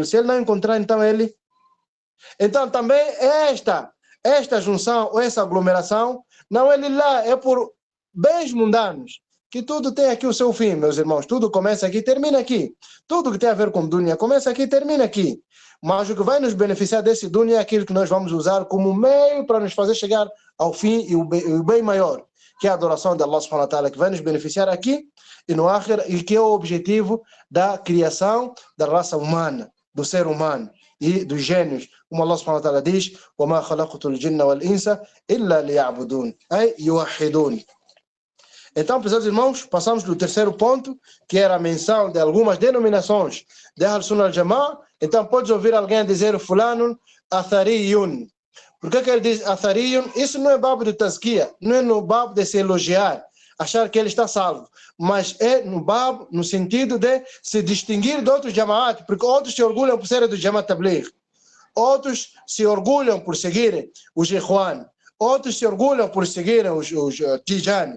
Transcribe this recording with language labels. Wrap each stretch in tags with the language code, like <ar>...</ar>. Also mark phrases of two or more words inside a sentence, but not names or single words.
<pt>Se ele não encontrar, então ele... Então, também esta junção, ou essa aglomeração, não é lá, é por bens mundanos. Que tudo tem aqui o seu fim, meus irmãos. Tudo começa aqui e termina aqui. Tudo que tem a ver com dunya começa aqui e termina aqui. Mas o que vai nos beneficiar desse dunya é aquilo que nós vamos usar como meio para nos fazer chegar ao fim e o bem maior, que é a adoração de</pt> <ar>الله سبحانه وتعالى,</ar> <pt>que vai nos beneficiar aqui e no akhir, e que é o objetivo da criação da raça humana, do ser humano e dos gênios.</pt> <ar>Como الله سبحانه وتعالى diz: وَمَا خَلَقْتُ الْجِنَّ وَالْإِنسَ إِلَّا لِيَعْبُدُونَ أي يوحدون.</ar> <pt>Então, prezados irmãos, passamos do terceiro ponto, que era a menção de algumas denominações de</pt> <ar>أهل السنة والجماعة.</ar> <pt>Então, podes ouvir alguém dizer</pt> <ar>فلان أثري.</ar> <pt>Por que ele diz athariyun? Isso não é babo de tazkiya, não é no babo de se elogiar, achar que ele está salvo, mas é no babo, no sentido de se distinguir de outros jama'at, porque outros se orgulham por serem do Jamaat Tabligh, outros se orgulham por seguirem os Ikhwan, outros se orgulham por seguirem os Tijani.</pt>